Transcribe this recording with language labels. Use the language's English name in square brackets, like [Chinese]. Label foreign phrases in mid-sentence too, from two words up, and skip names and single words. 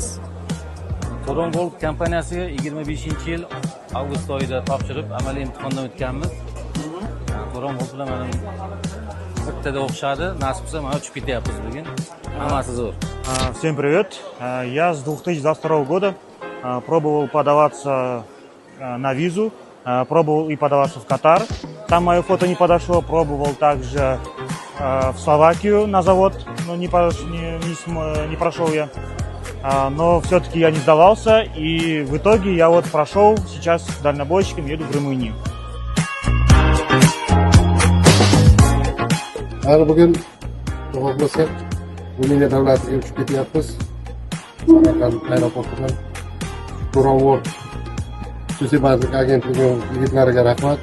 [Uzbek] Toron Golf kompaniyasiga 25-yil avgust oyida topshirib, amaliy imtihondan o'tganmiz. Toron Golf bilan mana bittada o'xshadi. Nasib qilsa, mana uchib ketyapmiz bugun. Hammasi zo'r. [Russian] Всем привет. Я с 2022 года пробовал подаваться на визу, пробовал и подаваться в Катар. Там мое фото не подошло, пробовал также в Словакию на завод, но не прошел я. Но все-таки я не сдавался, и в итоге я вот прошел, сейчас дальнобойщиком еду в Румынию. [Uzbek] Bugun to'g'ri bo'lsa, Ruminiya davlatiga uchib ketyapmiz. Samarqand aeroportidan To'ronvold xususiy bandlik agentligi yigitlariga rahmat.